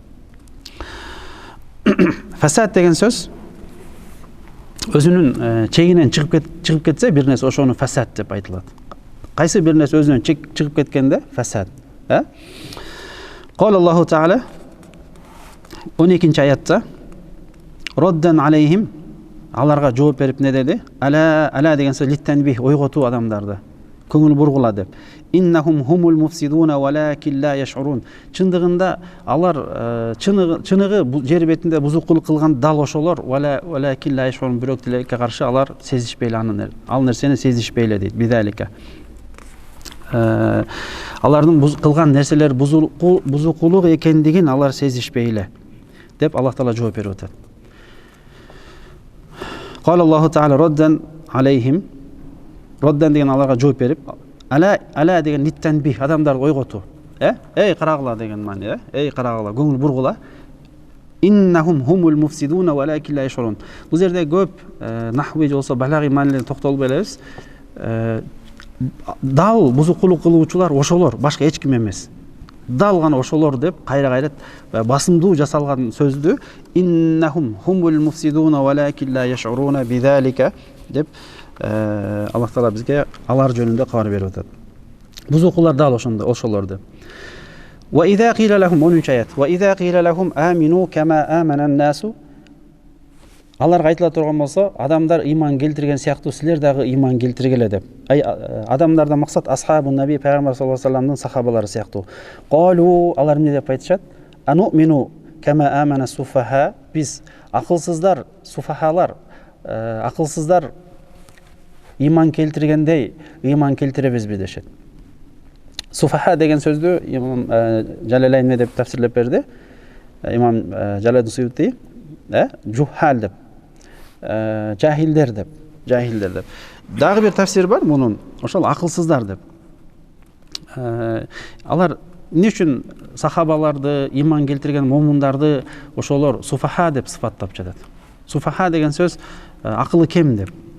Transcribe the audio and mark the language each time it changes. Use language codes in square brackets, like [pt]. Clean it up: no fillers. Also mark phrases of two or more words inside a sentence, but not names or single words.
[ky] Фасад деген сөз өзүнүн чегинен чыгып кетсе, бир нерсе ошону фасад деп айтылат. Кайсы бир нерсе өзүнөн чыгып кеткенде фасад. [ar] قال الله تعالى [ky] 12-нчи аятта [ar] ردا عليهم, [ky] аларга жооп берип не деди? Ала деген сөз литтенбих, ойготуу адамдарды, көңүл бургула деп. [ar] إنهم هم المفسدون ولكن لا يشعرون. [ky] Чындыгында алар чыныгы жер бетинде бузукулук кылган дал ошолор, [ar] ولكن لا يشعرون, [ky] бирок тилекке каршы алар сезишпейли ал нерсени сезишпейли дейт. Бидалика алардын кылган нерселер бузукулук экендигин алар сезишпейли деп Аллах Таала жооп берип атат. [ar] قال الله تعالى ردا عليهم. [ky] Роддан деген аларга жооп берип, ала деген ниттенбих, адамдарды ойготуу. Эй карагыла деген маани, эй карагыла, көңүл бургула. [ar] إنهم هم المفسدون ولكن لا يشعرون. [ky] Бул жерде көп нахви болсо балагый маанилерге токтолуп элебиз. Дал бузукулук кылуучулар ошолор, башка эч ким эмес. Дал гана ошолор деп кайра басымдуу жасалган сөздү [ar] إنهم هم المفسدون ولكن لا يشعرون بذلك [ky] деп Аллах Таала бизге алар жөнүндө кабар берип атат. Бузукулар дал ошолор деп. [ar] وإذا قيل لهم [ky] 10-нчы аят. [ar] وإذا قيل لهم آمنوا كما آمن الناس. [ky] Аларга айтыла турган болсо, адамдар иман келтирген сыяктуу силер дагы иман келтиргиле деп. Адамдардан максат [ar] أصحاب النبي, [ky] пайгамбар [ar] صلى الله عليه وسلم [ky] сахабалары сыяктуу. Қалу, алар эмне деп айтышат? [ar] أنؤمن كما آمن السفهاء. [ky] Биз акылсыздар, суфахалар, акылсыздар иман келтиргендей иман келтиребизби дешет. Суфаха деген сөздү имам Жалалайн деп тафсирлеп берди. Имам Жалалайн Суюти, жухал деп, жахилдер деп. Дагы бир тафсир бар мунун, ошол акылсыздар деп. Алар эмне үчүн сахабаларды, иман келтирген момундарды ошолор суфаха деп сыфаттап жатат. Суфаха деген сөз акылы кем деп.